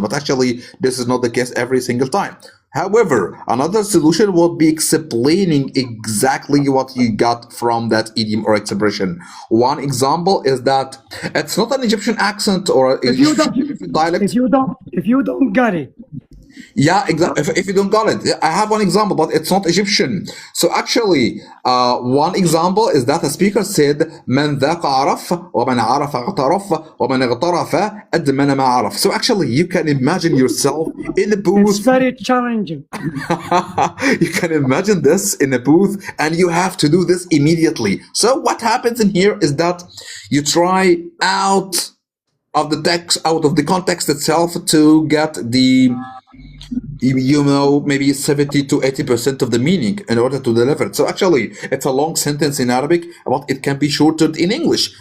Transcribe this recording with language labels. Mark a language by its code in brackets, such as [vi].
[en] But actually, this is not the case every single time. However, another solution would be explaining exactly what you got from that idiom or expression. One example is that it's not an Egyptian accent or Egyptian dialect. If you don't get it, Yeah, exactly. If you don't got it, I have one example, but it's not Egyptian. So actually, one example is that a speaker said, [ar] "من ذاق عرف ومن عرف اغترف ومن اغترف أدمن ما عرف." [en] So actually, you can imagine yourself in a booth. it's very challenging. You can imagine this in a booth, and you have to do this immediately. So what happens in here is that you try out of the text, out of the context itself, to get the, maybe 70 to 80% of the meaning in order to deliver it. So actually, it's a long sentence in Arabic, but it can be shortened in English.